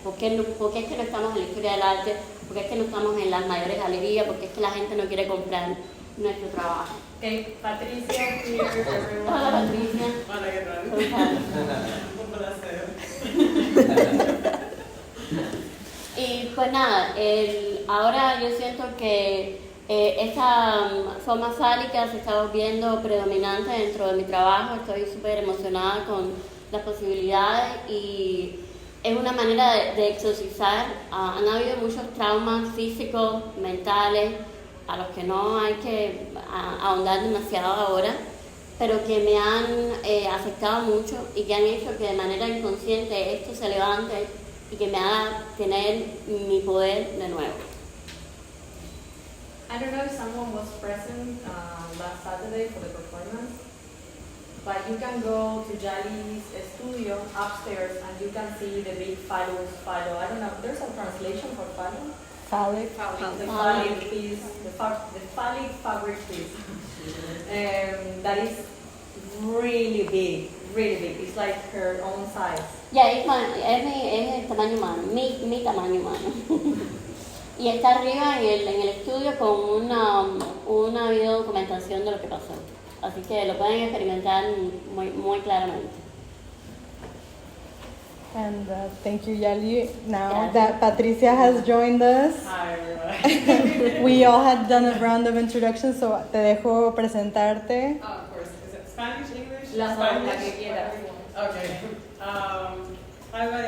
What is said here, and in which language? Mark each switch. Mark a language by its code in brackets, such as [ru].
[es] ¿Por qué es que no estamos en la historia del arte? ¿Por qué es que no estamos en las mayores galerías? ¿Por qué es que la gente no quiere comprar nuestro trabajo? [en] Okay, Patricia, here, everyone. [es] Hola, Patricia. Hola, ¿qué tal? Un placer. Y pues nada, ahora yo siento que esta forma fálica se está volviendo predominante dentro de mi trabajo. Estoy súper emocionada con las posibilidades y es una manera de exorcizar. Han habido muchos traumas físicos, mentales, a los que no hay que ahondar demasiado ahora, pero que me han afectado mucho y que han hecho que de manera inconsciente esto se levante y que me haga tener mi poder de nuevo. [en] I don't know if someone was present last Saturday for the performance, but you can go to Yali's studio upstairs and you can see the big phallus. I don't know, there's a translation for phallus? Phallic. The phallic piece, the phallic fabric piece. That is really big. It's like her own size. [es] Ya, es el tamaño humano, mi tamaño humano. Y está arriba en el estudio con una video documentación de lo que pasó. Así que lo pueden experimentar muy claramente. [en] And thank you, Yali. Now that Patricia has joined us, Hi, everybody. we all had done a round of introductions, so [es] te dejo presentarte. [en] Oh, of course. Is it Spanish, English? [es] La [en] Spanish? [es] que quieras. [en] Okay. Hi, everybody.